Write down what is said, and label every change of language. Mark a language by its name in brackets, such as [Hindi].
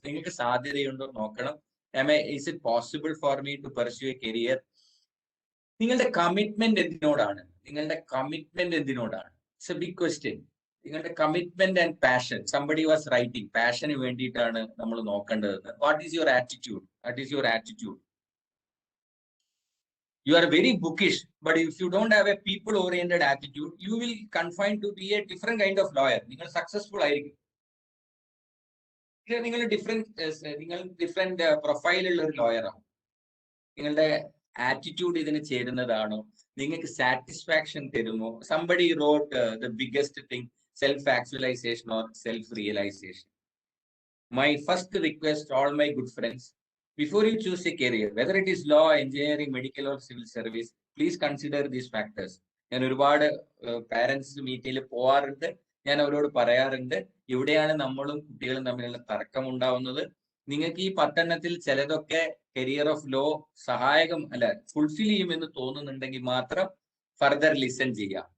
[Malayalam] നിങ്ങൾക്ക് സാധ്യതയുണ്ടോ നോക്കണം. [English] Is it possible for me to pursue a career? [Malayalam] നിങ്ങളുടെ commitment എന്തിനോടാണ്? [English] It's a big question. [Malayalam] നിങ്ങളുടെ commitment and passion. [English] somebody was writing, [Malayalam] പാഷന് വേണ്ടിയിട്ടാണ് നമ്മൾ നോക്കേണ്ടത്. [English] What is your attitude? You are very bookish, but if you don't have a people oriented attitude, you will confine to be a different kind of lawyer. [Malayalam] നിങ്ങൾ successful ആയിരിക്കും. നിങ്ങൾ different പ്രൊഫൈലുള്ള ഒരു lawyer ആവും. നിങ്ങളുടെ attitude ഇതിന് ചേരുന്നതാണോ? നിങ്ങൾക്ക് satisfaction തരുമോ? [English] Somebody wrote the biggest thing, self actualisation or self realisation. My first request, all my good friends, before you choose a career, whether it is law, engineering, medical or civil service, please consider these factors. [Malayalam] ഞാൻ ഒരുപാട് parents മീറ്റിൽ പോവാറുണ്ട്. ഞാൻ അവരോട് പറയാറുണ്ട്, ഇവിടെയാണ് നമ്മളും കുട്ടികളും തമ്മിലുള്ള തർക്കം ഉണ്ടാവുന്നത്. നിങ്ങൾക്ക് ഈ 10 ചിലതൊക്കെ കരിയർ ഓഫ് ലോ സഹായകം അല്ല, ഫുൾഫിൽ ചെയ്യുമെന്ന് തോന്നുന്നുണ്ടെങ്കിൽ മാത്രം [English] further listen [Malayalam] ചെയ്യാം.